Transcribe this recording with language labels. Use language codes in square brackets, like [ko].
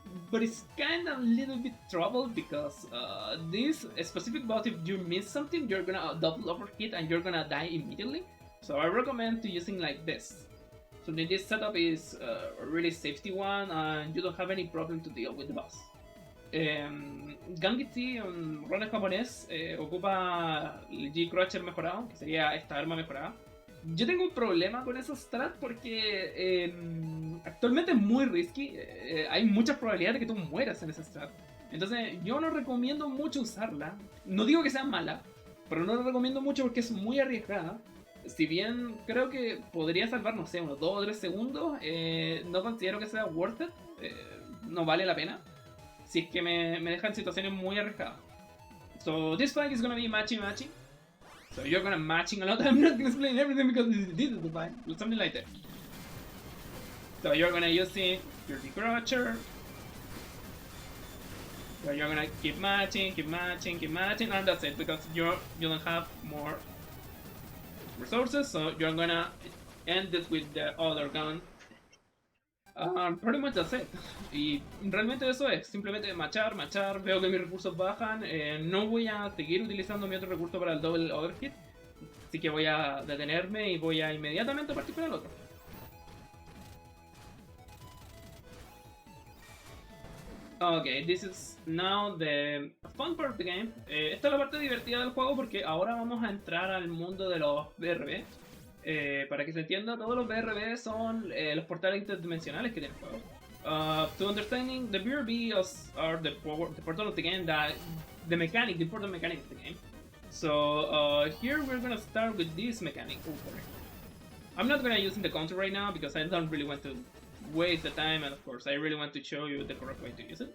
[en] but it's kind of a little bit trouble because this specific boss, if you miss something, you're gonna double overhit and you're gonna die immediately. So I recommend to using like this. So this setup is a really safety one and you don't have any problem to deal with the boss. [es] Gangitsi, un runner japonés, ocupa el G-Crusher mejorado, que sería esta arma mejorada. Yo tengo un problema con esa strat porque actualmente es muy risky. Hay muchas probabilidades de que tú mueras en esa strat. Entonces yo no recomiendo mucho usarla. No digo que sea mala, pero no la recomiendo mucho porque es muy arriesgada. Si bien creo que podría salvar, no sé, unos 2 o 3 segundos, no considero que sea [en] worth it. [es] No vale la pena. Si es que me deja en situaciones muy arriesgadas. [en] So this fight is gonna be matchy. So you're gonna matching a lot. I'm not gonna explain everything because this is the fight. Something like that. So you're gonna use your Decroucher. So you're gonna keep matching, and that's it because you don't have more resources. So you're gonna end it with the other gun. Pretty much that's it. [es] Y realmente eso es, simplemente machar, veo que mis recursos bajan, no voy a seguir utilizando mi otro recurso para el double overhit, así que voy a detenerme y voy a inmediatamente partir para el otro. [en] Ok, this is now the fun part of the game. [es] Esta es la parte divertida del juego porque ahora vamos a entrar al mundo de los BRB. Para que se entienda, todos los BRB son los portales interdimensionales que tiene el juego. [en] To understanding, the BRB are the portal of the game, the important mechanic of the game. So here we're gonna start with this mechanic. I'm not gonna use the counter right now because I don't really want to waste the time, and of course I really want to show you the correct way to use it.